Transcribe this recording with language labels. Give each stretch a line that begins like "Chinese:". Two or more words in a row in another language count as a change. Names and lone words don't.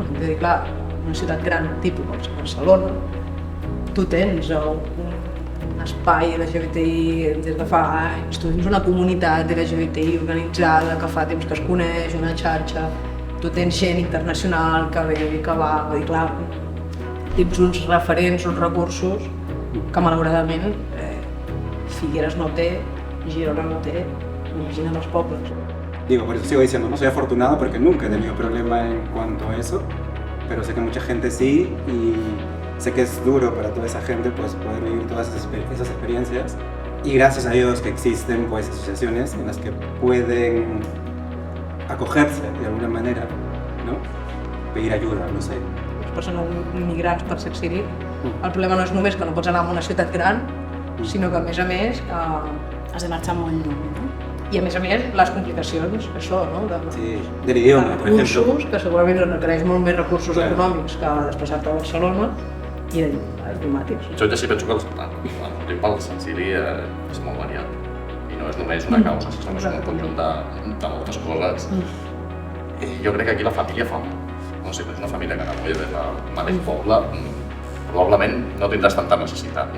Catalan: És a dir, clar, en una ciutat gran tipus Barcelona, tu tens un espai LGBTI des de fa anys, tu tens una comunitat LGBTI organitzada que fa temps que es coneix, una xarxa, tu tens gent internacional que ve i que va, vull dir, clar, tens uns referents, uns recursos que malauradament Figueres no té, Girona no té,
Spanish: imagina los pueblos. Digo, por eso sigo diciendo, no soy afortunado porque nunca he tenido problema en cuanto a eso, pero sé que mucha gente sí y sé que es duro para toda esa gente pues poder vivir todas esas experiencias y gracias a Dios que existen pues asociaciones en las que pueden acogerse de alguna manera, ¿no? Pedir ayuda, no sé.
Catalan: Les persones migrants per ser exili, el problema no és només que no pots anar a una ciutat gran, sinó que a més has de marxar molt lluny, no? I a més, les complicacions, això, no?
Spanish: Sí, del idioma, por ejemplo.
Catalan: Recursos, que segurament requereix molt més recursos econòmics que desplaçar-te a Barcelona i diplomàtics. Jo ja sí penso que el motiu pel exili és molt variat i no és només una causa, sinó és un conjunt de moltes coses. I jo crec que aquí la família fa molt. No sé, és una família que no ve del mateix poble, probablement no tindràs tanta necessitat, no?